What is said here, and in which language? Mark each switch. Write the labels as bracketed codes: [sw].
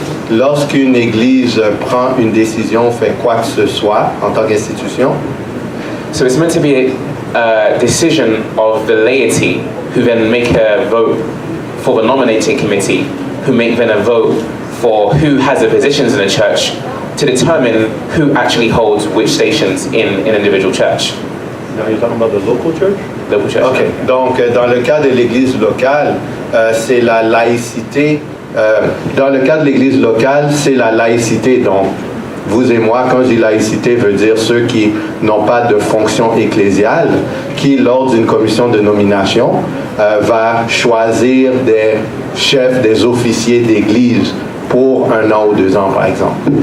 [fr] lorsqu'une église prend une décision, fait quoi que ce soit en tant qu'institution, [en] so it's meant to be a decision of the laity who then make a vote for the nominating committee, who make then a vote for who has the positions in the church to determine who actually holds which stations in an individual church. Are you talking about the local church? Local church. Okay. [fr] Donc, dans le cas de l'église locale, c'est la laïcité. Dans le cas de l'église locale, c'est la laïcité. Donc, vous et moi, quand je dis laïcité, veut dire ceux qui n'ont pas de fonction ecclésiale, qui, lors d'une commission de nomination, va choisir des chefs, des officiers d'église pour 1 an ou 2 ans, par exemple.